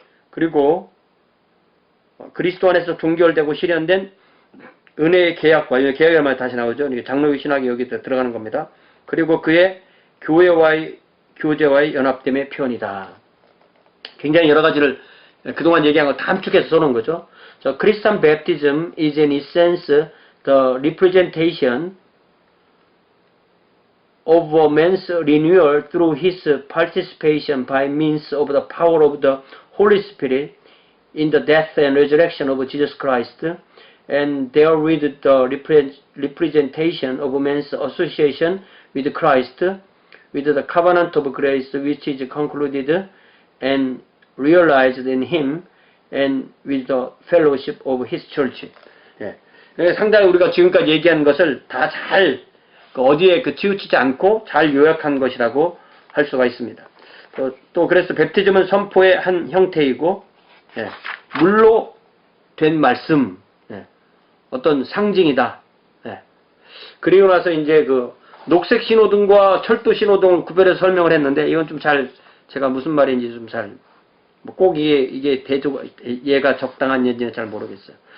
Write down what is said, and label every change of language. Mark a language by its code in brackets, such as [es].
[ko] 그리고 그리스도 안에서 종결되고 실현된 은혜의 계약과, 계약이라는 말이 다시 나오죠. 장로교 신학이 여기 들어가는 겁니다. 그리고 그의 교제와의 연합됨의 표현이다. 굉장히 여러 가지를 그동안 얘기한 거 다 함축해서 써놓은 거죠. [en] So, Christian baptism is in essence the representation of a man's renewal through his participation by means of the power of the Holy Spirit in the death and resurrection of Jesus Christ, and therewith the representation of man's association with Christ, with the covenant of grace which is concluded and realized in him, and with the fellowship of his church. [ko] 예. 상당히 우리가 지금까지 얘기한 것을 다 잘 그 어디에 그 치우치지 않고 잘 요약한 것이라고 할 수가 있습니다. 또 그래서 베프티즘은 선포의 한 형태이고, 예, 물로 된 말씀, 예, 어떤 상징이다. 예. 그리고 나서 이제 그 녹색 신호등과 철도 신호등을 구별해서 설명을 했는데, 이건 좀 잘 제가 무슨 말인지 좀 잘 꼭 이게 얘가 적당한 얘기는 잘 모르겠어요.